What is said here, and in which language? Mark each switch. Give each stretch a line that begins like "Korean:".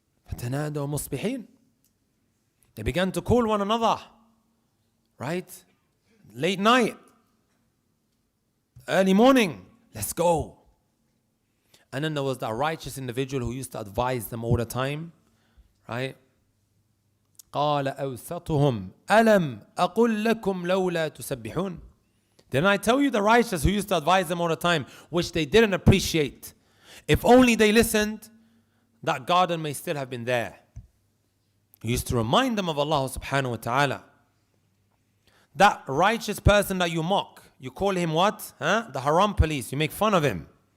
Arabic: فَتَنَادَوْا مُصْبِحِينَ.
English: They began to call one another. Right? Late night. Early morning. Let's go. And then there was that righteous individual who used to advise them all the time. Right?
Arabic: قال أوسطهم ألم أقل لكم لولا تسبحون.
English: Didn't I tell you the righteous who used to advise them all the time, which they didn't appreciate? If only they listened, that garden may still have been there. He used to remind them of Allah subhanahu wa ta'ala. That righteous person that you mock, you call him what? Huh? The haram police. You make fun of him.